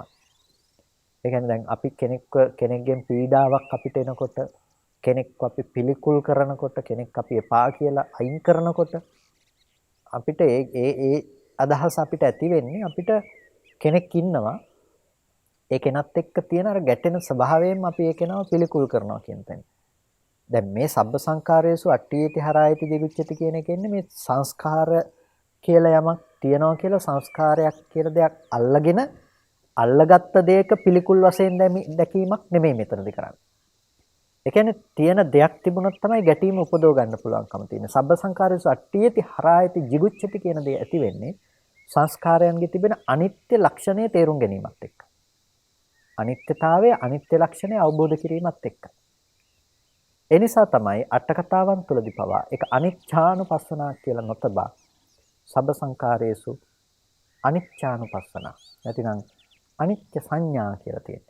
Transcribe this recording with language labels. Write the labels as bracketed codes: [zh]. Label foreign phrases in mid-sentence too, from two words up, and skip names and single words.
[si] ඒ කියන්නේ දැන් අපි කෙනෙක්ගෙන් පීඩාවක් අපිට එනකොට, කෙනෙක්ව අපි පිළිකුල් කරනකොට, කෙනෙක් අපි එපා කියලා අයින් කරනකොට අපිට ඒ අදහස අපිට ඇති වෙන්නේ, අපිට කෙනෙක් ඉන්නවා, ඒ කෙනත් එක්ක තියෙන අර ගැටෙන ස්වභාවයෙන් අපි ඒ කෙනාව පිළිකුල් කරනවා කියන තැන. දැන් මේ [pi] සබ්බ සංකාරයේසු අට්ඨියති හරායති jigucchati [si] කියන එක ඉන්නේ මේ සංස්කාර කියලා යමක් තියනවා කියලා, සංස්කාරයක් කියලා දෙයක් අල්ලගෙන අල්ලගත්ත දෙයක පිළිකුල් වශයෙන් දැකීමක් නෙමෙයි මෙතනදී කරන්නේ. ඒ කියන්නේ තියෙන දෙයක් තිබුණොත් තමයි ගැටීම උපදව ගන්න පුළුවන්කම තියෙන්නේ. [pi] සබ්බ සංකාරයේසු අට්ඨියති හරායති jigucchati [si] කියන දේ ඇති වෙන්නේ සංස්කාරයන්ගේ තිබෙන අනිත්‍ය ලක්ෂණය තේරුම් ගැනීමත් එක්ක. අනිත්‍යතාවය, අනිත්‍ය ලක්ෂණය අවබෝධ කිරීමත් එක්ක. ඒ නිසා තමයි අට කතාවන් තුළදී පවා ඒක අනිච්ඡානුපස්සනා කියලා නොතබා [pi] සබ්බ සංකාරයේසු අනිච්ඡානුපස්සනා [si] නැතිනම් අනිත්‍ය සංඥා කියලා තියෙන්නේ.